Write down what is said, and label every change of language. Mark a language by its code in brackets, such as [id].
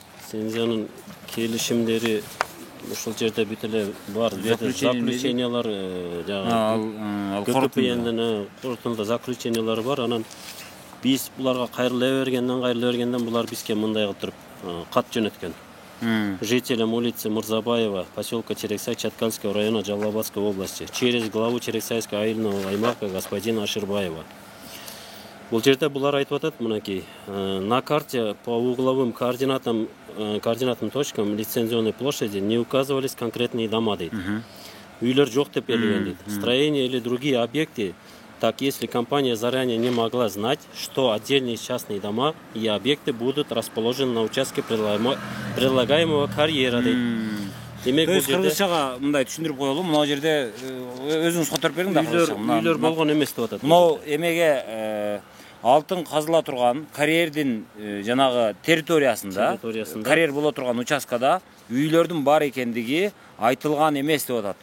[ky] Лицензиянын келишимдери ошол жерде бүт эле бар. Заключениялар жагы КПНдин кортунда заключениялары бар. Анан биз буларга кайрыла бергенден булар бизге мындай кылып туруп кат жөнөткөн. [ru] Жителям улицы Мырзабаева, поселка Терексай, Чаткальского района Жалалабадской области, через главу Терексайского айылного аймака господина Аширбаева. [ky] Бул жерде булар айтып атат, мынакей, [ru] на карте по угловым координатным точкам лицензионной площади не указывались конкретные дома, дейт. [ky] Үйлер жок деп берилген, [ru] дейт. Строения или другие объекты, так если компания заранее не могла знать, что отдельные частные дома и объекты будут расположены на участке предлагаемого карьера, дейт. [ky] Демек бул жерде кыргызчага мындай түшүндүрүп коелу. Мына жерде өзүңүз которуп бериң да кыргызча. Үйлөр болгон эмес деп атат. Мына эмеге алтын казыла турган карьердин жанагы территориясында, карьер боло турган участкада үйлөрдүн бар экендиги айтылган эмес деп атат.